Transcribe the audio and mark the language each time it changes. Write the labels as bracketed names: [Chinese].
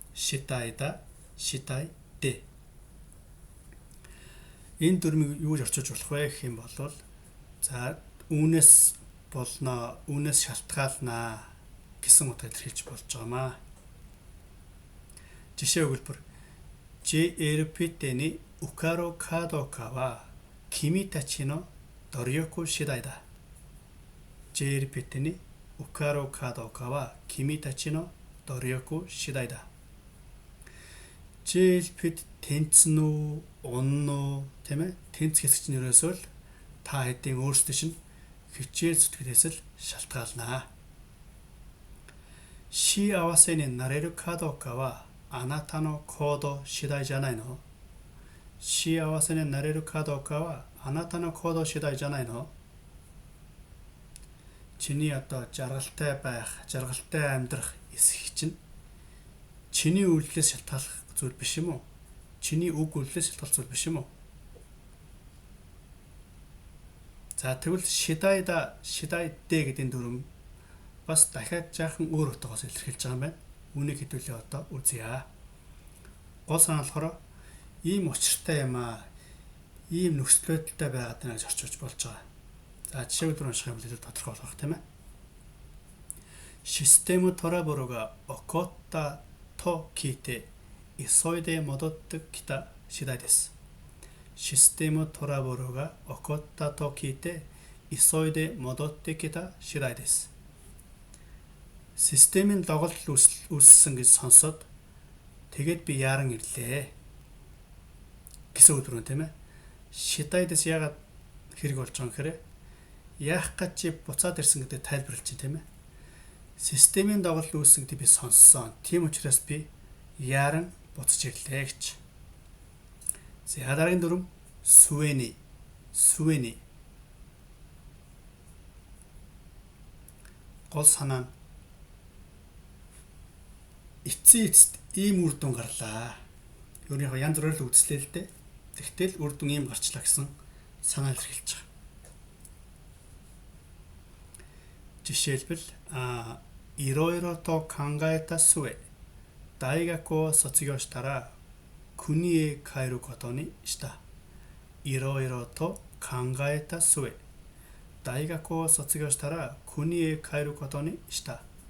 [Mongolian] Шидайда, Шидайдэ. Энэ дүрмийг юу гэж орчуулж болох вэ гэх юм бол за үүнээс болно, үүнээс шалтгаалнаа гэсэн утгаар илэрхийлж болж байгаамаа. Жишээ өгүүлбэр [Japanese] JLPTに受かるかどうかは君たちの努力次第だ. JLPTに受かるかどうかは君たちの努力次第だ. [Mongolian] JLPT тэнцэн үү, унн үү, тийм ээ? Тэнц хэсэгч нь ерөөсөө л та хэдийн өөрсдөө чинь хичээл зүтгэлээс л шалтгаалнаа. [Japanese] 幸せになれるかどうかはあなたの行動次第じゃないの? 幸せになれるかどうかはあなたの行動次第じゃないの? [Mongolian] Чиний одоо жаргалтай байх, жаргалтай амьдрах эсэх чинь чиний үйлдэлээс шалтгаалах зүйл биш юм уу? Чиний үг үйлдэлээс шалтгаалах зүйл биш юм уу? За тэгвэл Шидайда, Шидайдэ гэдэг дүрм бас дахиад жаахан өөр утгаас илэрхийлж байгаа юм байна. Үүнийг хэдүүлээ одоо үзье. Гол санаа болохоор ийм учиртай юм аа. ийм нөхцөл байдалтай байгаад байна гэж орчуулж болж байгаа. За жишээ өдөр унших юм бол тодорхой болох тийм ээ. [Japanese] システムトラブルが起こったと聞いて急いで戻ってきた次第です。システムトラブルが起こったと聞いて急いで戻ってきた次第です。 [Mongolian] Системийн доголдол үүссэн гэж сонсоод тэгээд би яаран ирлээ гэсэн үг төрөн тийм ээ. Шидайдэс яагаад хэрэг болж байгаа юм гэхээр яах гэж чи буцаад ирсэн гэдэг тайлбарлаж чинь тийм ээ. Системийн доголдол үүссэн гэдэг би сонссон. Тийм учраас би яаран буцаж ирлээ гэж. За дараагийн дүрм Сүэни. Гол санаа нь эцэст ийм үр дүн гарлаа. Юу нэг янз бүрээр л үзлээ л дээ. Тэгтэл үр дүн ийм гарчлаа гэсэн санаа илэрхийлж байгаа. Жишээлбэл [Japanese] いろいろと考えた末、大学を卒業したら国へ帰ることにした。いろいろと考えた末、大学を卒業したら国へ帰ることにした。